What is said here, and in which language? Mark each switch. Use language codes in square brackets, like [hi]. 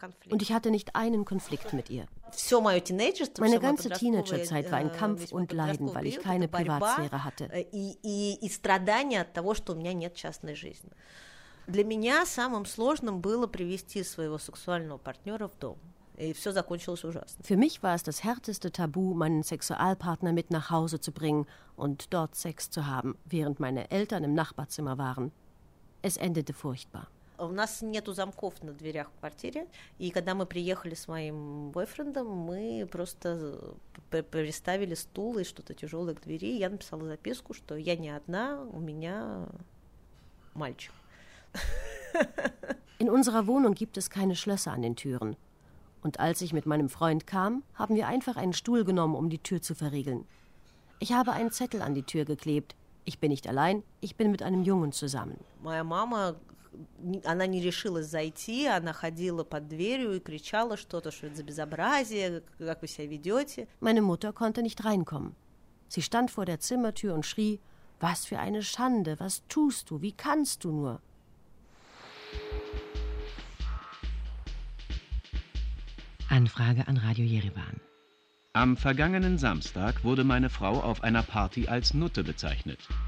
[de] Und ich hatte nicht einen Konflikt mit ihr. Meine ganze Teenagerzeit war ein Kampf und Leiden, weil ich keine Privatsphäre hatte. [ru] Для меня самым сложным было привести своего сексуального партнера в дом. И все закончилось ужасно. [de] Für mich war es das härteste Tabu, meinen Sexualpartner mit nach Hause zu bringen und dort Sex zu haben, während meine Eltern im Nachbarzimmer waren. Es endete furchtbar. [ru] У нас нету замков на дверях в квартире, и когда мы приехали с моим бойфрендом, мы просто приставили стул и что-то тяжелое к двери. Я написала записку, что я не одна, у меня мальчик. [de] In unserer Wohnung gibt es keine Schlösser an den Türen. Und als ich mit meinem Freund kam, haben wir einfach einen Stuhl genommen, um die Tür zu verriegeln. Ich habe einen Zettel an die Tür geklebt. Ich bin nicht allein, ich bin mit einem Jungen zusammen. Meine Mama [ru] она не решилась зайти, она ходила под дверью и кричала что-то, что это за безобразие, как вы себя ведете. [de] Meine Mutter konnte nicht reinkommen. Sie stand vor der Zimmertür und schrie: Was für eine Schande, was tust du, wie kannst du nur? Anfrage an Radio Jerewan. Am vergangenen Samstag wurde meine Frau auf einer Party als Nutte bezeichnet.